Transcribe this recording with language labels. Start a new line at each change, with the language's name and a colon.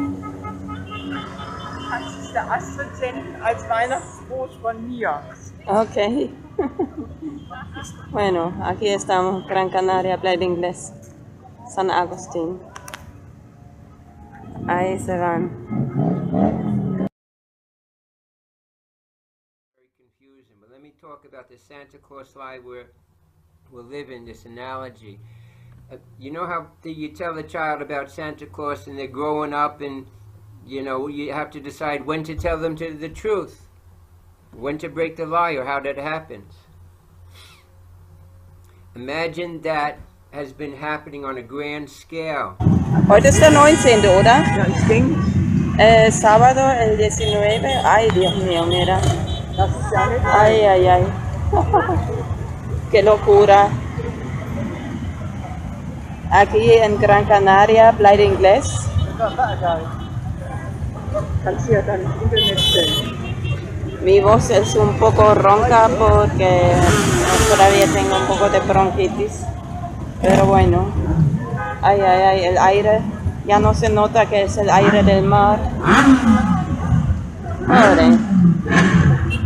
German: Das ist der Astrid als Weihnachtsgruß von mir. Ok.
Spanish: Bueno, aquí estamos, Gran Canaria, Playa de Inglés, San Agustín. Ahí se van.
English: Very confusing, but let me talk about the Santa Claus slide we're living, this analogy. You know how you tell the child about Santa Claus and they're growing up, and you have to decide when to tell them the truth, when to break the lie, or how that happens. Imagine that has been happening on a grand scale.
German: Heute ist der 19., oder? Ja, ich denke,
Spanish: Sábado, el 19. Ay, Dios mío, mira.
German: das ist ja nicht
Spanish: Ay, ay, ay. Qué locura. Aquí en Gran Canaria, Playa Inglés.
German: Kannst du ja dann im Internet stellen.
Spanish: Mi voz es un poco ronca porque todavía tengo un poco de bronquitis. Pero bueno. Ay, ay, ay, el aire. Ya no se nota que es el aire del mar. Pobre.